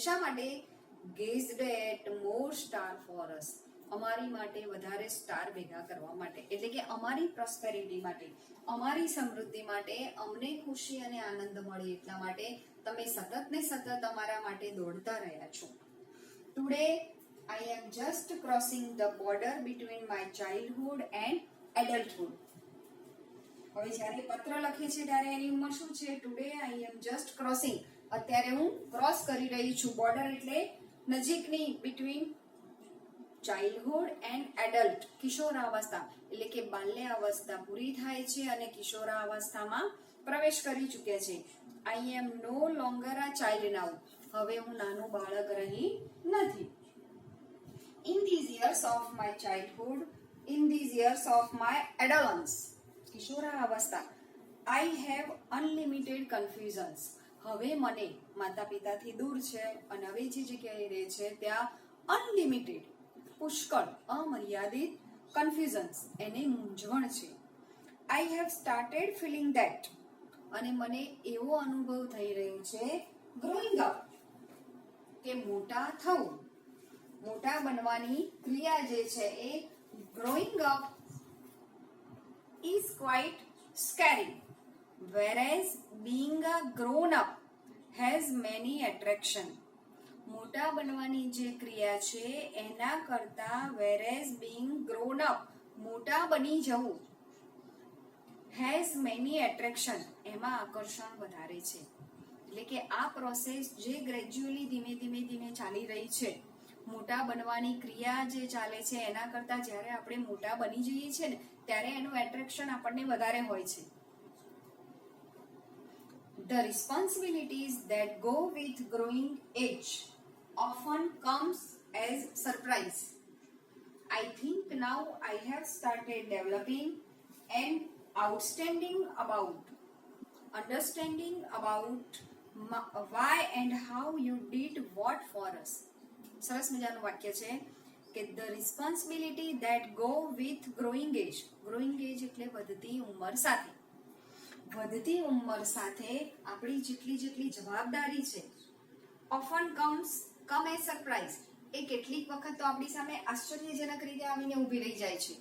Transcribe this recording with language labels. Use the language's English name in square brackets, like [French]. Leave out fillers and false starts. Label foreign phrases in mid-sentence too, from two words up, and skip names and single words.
[Gujarati] શા માટે? [English] Gazed at more star for us. [Gujarati] અમારી માટે વધારે સ્ટાર ભેગા કરવા માટે, એટલે કે અમારી પ્રોસ્પેરિટી માટે, અમારી સમૃદ્ધિ માટે, અમને ખુશી અને આનંદ મળે એટલા માટે તમે સતત ને સતત અમારા માટે દોડતા રહ્યા છો. [English] ટુડે I am just crossing the border between my childhood and adulthood. [Gujarati] હવે જ્યારે પત્ર લખે છે ત્યારે એની ઉંમર શું છે? [English] Today I am just crossing. [Gujarati] અત્યારે હું ક્રોસ કરી રહી છું. બોર્ડર એટલે નજીકની, [English] between childhood and adult, [Gujarati] કિશોરાવસ્થા એટલે કે બાલ્યાવસ્થા પૂરી થાય છે અને કિશોરાવસ્થામાં પ્રવેશ કરી ચૂક્યા છે. [English] I am no longer a child now. [Gujarati] હવે હું નાનું બાળક રહી નથી. [English] In these years of my childhood, in these years of my adolescence, કિશોરાવસ્થા, I have unlimited confusions. [Gujarati] હવે મને માતા પિતાથી દૂર છે અને હવે જે જગ્યાએ રહે છે ત્યાં અનલિમિટેડ, પુષ્કળ, અમર્યાદિત કન્ફ્યુઝન્સ, એને મૂંઝવણ છે. [English] I have started feeling that. [Gujarati] અને મને એવો અનુભવ થઈ રહ્યો છે, [English] growing up, [Gujarati] કે મોટા થવું, મોટા બનવાની ક્રિયા જે છે એ [English] growing up is quite scary, whereas being a grown up has many attraction. [Gujarati] મોટા બનવાની જે ક્રિયા છે એના કરતા [English] whereas being grown up, [Gujarati] મોટા બની જવું, [English] has many attraction, [Gujarati] એમાં આકર્ષણ વધારે છે. એટલે કે આ પ્રોસેસ જે ગ્રેજ્યુઅલી ધીમે ધીમે ધીમે ચાલી રહી છે, મોટા બનવાની ક્રિયા જે ચાલે છે એના કરતા જ્યારે આપણે મોટા બની જઈએ છીએ ને ત્યારે એનું એટ્રેક્શન આપણને વધારે હોય છે. [English] The responsibilities that go with growing age often comes as surprise. I think now I have started developing an understanding about why and how you did what for us. [Gujarati] સરસ મજાનું વાક્ય છે કે [English] The responsibility that go with growing age. growing age [Gujarati] એટલે વધતી ઉંમર સાથે. વધતી ઉંમર સાથે આપણી જેટલી જવાબદારી છે, [English] often come as surprise, [Gujarati] એ કેટલીક વખત તો આપણી સામે આશ્ચર્યજનક રીતે આવીને ઊભી રહી જાય છે.